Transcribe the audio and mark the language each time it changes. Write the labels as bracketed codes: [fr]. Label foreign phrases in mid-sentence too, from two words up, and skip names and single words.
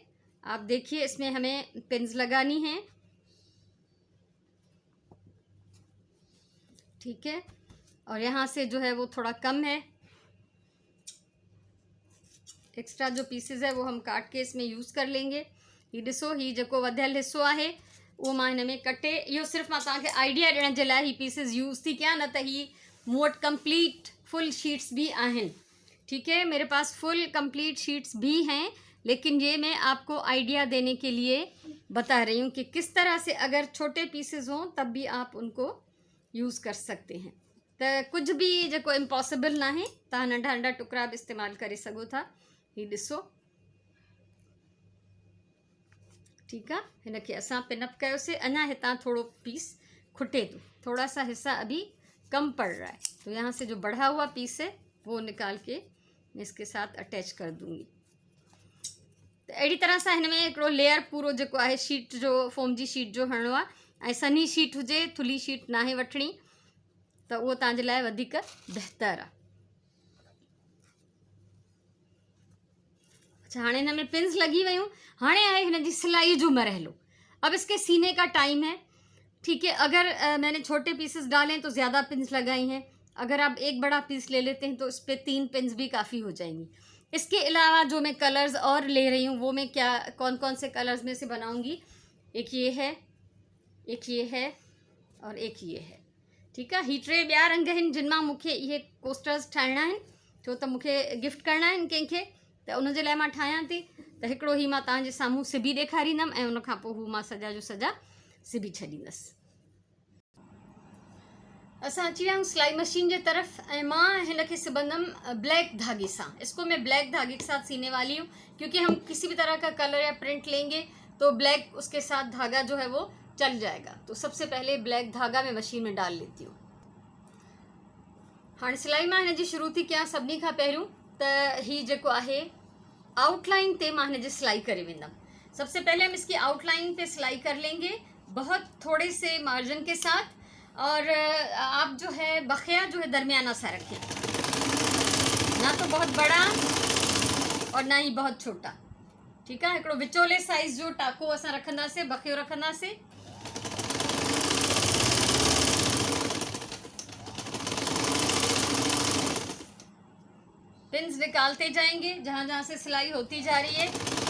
[hi] आप देखिए, इसमें हमें पिन्स लगानी है। ठीक है, और यहाँ से जो है वो थोड़ा कम है, एक्स्ट्रा जो पीसेस है वो हम काट के इसमें यूज़ कर लेंगे। [sd] ये ॾिसो, ही जेको वधियल हिस्सो आहे उहो मां हिन में कटे, इहो सिर्फ़ु मां तव्हांखे आइडिया ॾियण जे लाइ ही पीसेस यूज़ थी कयां, न त ही मूं वटि [en] complete full sheets [sd] भी आहिनि। [hi] ठीक है, मेरे पास [en] full complete sheets [hi] भी हैं, लेकिन ये मैं आपको आइडिया देने के लिए बता रही हूँ कि किस तरह से अगर छोटे पीसेस हों तब भी आप उनको यूज़ कर सकते हैं। तो कुछ भी जेको इम्पॉसिबल ना है, [sd] तव्हां नंढा नंढा टुकड़ा भी इस्तेमाल करे सघो था। ही ॾिसो, [hi] ठीक है, [sd] हिनखे असां पिनअप कयोसीं। अञा हितां थोड़ो पीस खुटे तो, [hi] थोड़ा सा हिस्सा अभी कम पड़ रहा है, तो यहाँ से जो बढ़ा हुआ पीस है वो निकाल के मैं इसके साथ अटैच कर दूँगी। [sd] तो अड़ी तरह सां हिन में हिकिड़ो लेयर पूरो जेको आहे शीट जो, फोम जी शीट जो हणिणो आहे। ऐं सनी शीट हुजे, थुली शीट नाहे वठणी, त उहो तव्हांजे लाइ वधीक बहितर आहे। अच्छा, हाणे हिन में पिन्स लगी वयूं। हाणे आहे हिन जी सिलाई जो मरहलो। [hi] अब इसके सीने का टाइम है। ठीक है, अगर मैंने छोटे पीसेस डाले तो ज़्यादा पिन्स लगाई हैं। अगर आप एक बड़ा पीस ले लेते हैं तो इस पर 3 पिन्स भी काफ़ी हो जाएंगी। इसके अलावा जो मैं कलर्स और ले रही हूँ वो मैं क्या कौन कौन से कलर्स में से बनाऊँगी, एक ये है, एक ये है और एक ये है। [sd] ठीक है, ही 3 ॿिया रंग आहिनि जिन मां मूंखे इहे कोस्टर्स ठाहिणा आहिनि, छो त मूंखे गिफ्ट करणा आहिनि कंहिंखे, त उन जे लाइ मां ठाहियां थी। त हिकिड़ो ही मां तव्हांजे साम्हूं सिबी ॾेखारींदमि ऐं उन खां पोइ हू मां सॼा जो सॼा सिबी छॾींदसि। असां अची विया आहियूं सिलाई मशीन जे तरफ ऐं मां हिनखे सिबंदमि ब्लैक धागे सां। [hi] इसको मैं ब्लैक धागे के साथ सीने वाली हूँ, क्योंकि हम किसी भी तरह का कलर या प्रिंट लेंगे तो ब्लैक उसके साथ धागा जो है वो चल जाएगा। तो सबसे पहले ब्लैक धागा मैं मशीन में डाल लेती हूँ। [sd] हाँ, सिलाई मां हिन जी शुरू थी कयां। सभिनी खां पहिरियों त ही जेको आहे आउटलाइन ते मां हिन जी सिलाई करे वेंदमि। [hi] सबसे पहले हम इसकी आउटलाइन पे सिलाई कर लेंगे, बहुत थोड़े से मार्जिन के साथ, और आप जो है बखिया जो है दरमियाना सा रखें। तो बहुत बड़ा और ना ही बहुत छोटा। ठीक है, [sd] हिकिड़ो विचोले साइज़ जो टाको असां रखंदासीं, बखियो रखंदासीं। [hi] पिन्स निकालते जाएंगे जहाँ जहाँ से सिलाई होती जा रही है।